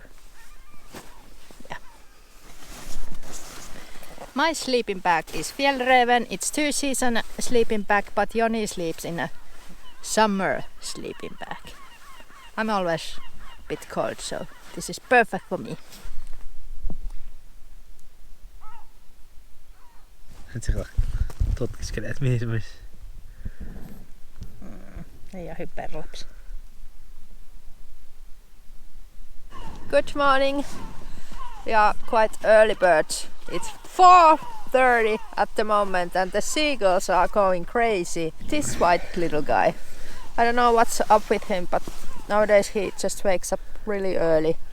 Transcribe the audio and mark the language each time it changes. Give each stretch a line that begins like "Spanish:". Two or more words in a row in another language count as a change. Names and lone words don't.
English: Yeah. My sleeping bag is Fjällräven. It's 2-season sleeping bag, but Joni sleeps in a summer sleeping bag. I'm always a bit cold, so this is perfect for me.
Finnish: Tutkiskelee, että mihin se menisi. Ei ole hyperlapsi.
English: Good morning. We are quite early birds. It's 4:30 at the moment and the seagulls are going crazy. This white little guy. I don't know what's up with him, but nowadays he just wakes up really early.